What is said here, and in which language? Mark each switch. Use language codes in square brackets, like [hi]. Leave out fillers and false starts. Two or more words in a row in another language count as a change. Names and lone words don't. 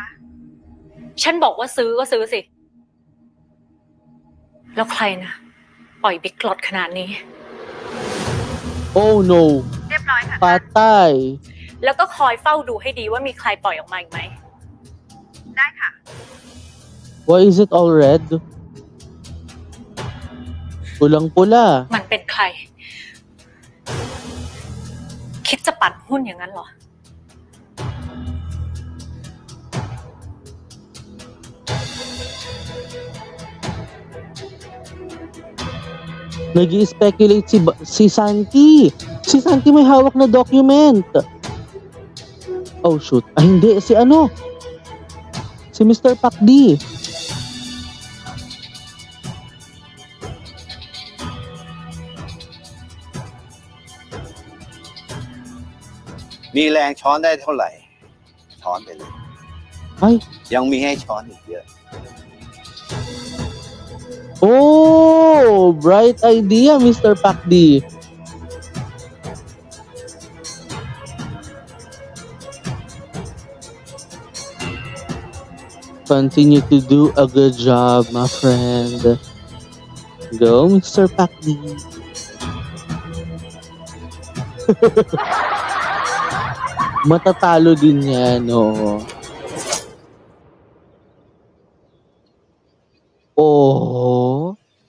[th] ฉันบอกว่าซื้อก็ซื้อสิ แล้วใครนะปล่อยบิ๊กล็อตขนาดนี้ [en] Oh no [th] เรียบร้อยค่ะ [tl] patay [th] แล้วก็คอยเฝ้าดูให้ดีว่ามีใครปล่อยออกมาอีกไหม ได้ค่ะ [en] Why is it all red? [tl] Pulang-pula. [th] มันเป็นใคร คิดจะปั่นหุ้นอย่างนั้นเหรอ [tl] Nag-i-speculate si Santi. Si Santi may hawak na document. [en] Oh shoot. [tl] Ah, hindi. Si ano? Si Mr. Pakdi. [th] มีแรงช้อนได้เท่าไหร่ ช้อนไปเลย Ay. ยังมีให้ช้อนอีกเยอะ [en] Oh, bright idea, Mr. Pakdi. Continue to do a good job, my friend. Go, Mr. [tl] Pakdi. Matatalo din yan, oo. Oh.